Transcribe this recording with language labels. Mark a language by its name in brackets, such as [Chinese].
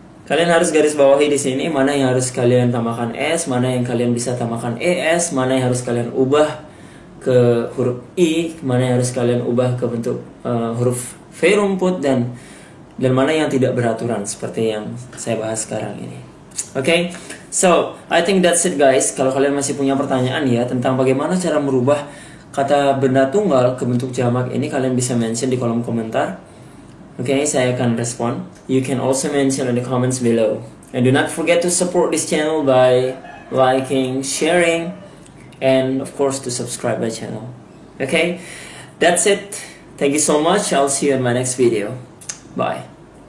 [Indonesian] Kalian harus garis bawahi di sini mana yang harus kalian tambahkan s, mana yang kalian bisa tambahkan es, mana yang harus kalian ubah ke huruf i, mana yang harus kalian ubah ke bentuk huruf v rumput, dan mana yang tidak beraturan seperti yang saya bahas sekarang ini. [English] Oke, so I think that's it guys. [Indonesian] Kalau kalian masih punya pertanyaan ya tentang bagaimana cara merubah kata benda tunggal ke bentuk jamak ini, kalian bisa mention di kolom komentar. Oke, saya akan respon. [English] You can also mention in the comments below. And do not forget to support this channel by liking, sharing, and of course to subscribe my channel. Okay, that's it. Thank you so much. I'll see you in my next video. Bye.